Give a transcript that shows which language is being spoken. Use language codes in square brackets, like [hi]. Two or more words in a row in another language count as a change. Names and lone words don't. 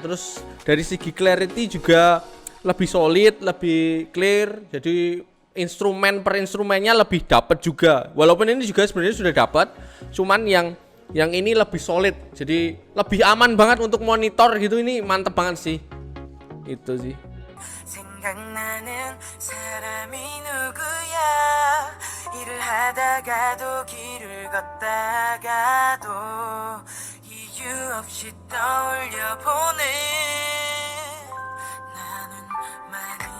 [id] Terus dari segi clarity juga lebih solid, lebih clear. Jadi instrumen per instrumennya lebih dapat juga. Walaupun ini juga sebenarnya sudah dapat, cuman yang ini lebih solid. Jadi lebih aman banget untuk monitor gitu. Ini mantep banget sih. Itu sih. [ko] 생각나는 사람이 누구야 일을 하다가도 길을 걷다가도 이유 없이 떠올려보네 나는 많이